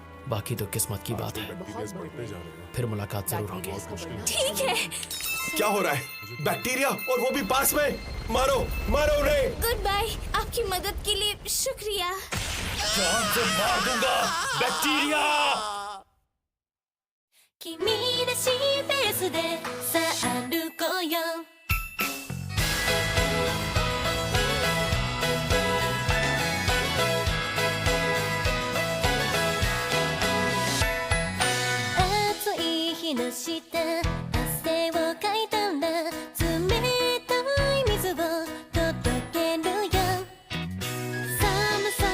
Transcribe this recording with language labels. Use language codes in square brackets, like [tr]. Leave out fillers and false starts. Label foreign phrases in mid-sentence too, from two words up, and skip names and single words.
[hi] बाकी तो किस्मत की बात है। फिर मुलाकात जरूर होगी। ठीक है। क्या हो रहा है? बैक्टीरिया, और वो भी पास में। मारो मारो उन्हें। [en] Good bye, [hi] आपकी मदद के लिए शुक्रिया। जान से मार दूंगा बैक्टीरिया। [ja] 君らしいペースでさあ歩こうよ暑い日の下汗をかいたら冷たい水を届けるよ寒さ